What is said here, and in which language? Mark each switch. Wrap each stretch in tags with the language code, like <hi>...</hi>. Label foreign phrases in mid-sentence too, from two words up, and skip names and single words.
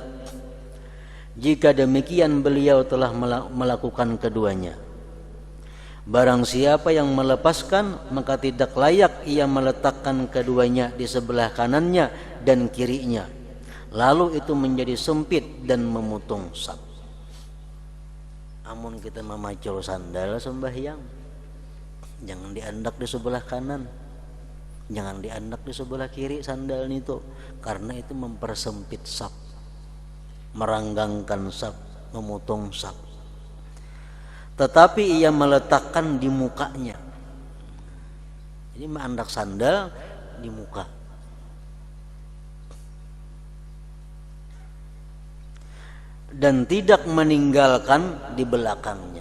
<id>Jika demikian beliau telah melakukan keduanya. Barang siapa yang melepaskan, maka tidak layak ia meletakkan keduanya di sebelah kanannya dan kirinya. Lalu itu menjadi sempit dan memutung saf.</id> <bjn>Amun kita memacul sandal sembahyang, jangan diandak di sebelah kanan, jangan diandak di sebelah kiri sandal itu, karena itu mempersempit saf, meranggangkan saf.</bjn> <id>memotong saf. Tetapi ia meletakkan di mukanya.</id> <bjn>Jadi mandak sandal di muka.</bjn> <id>Dan tidak meninggalkan di belakangnya.</id>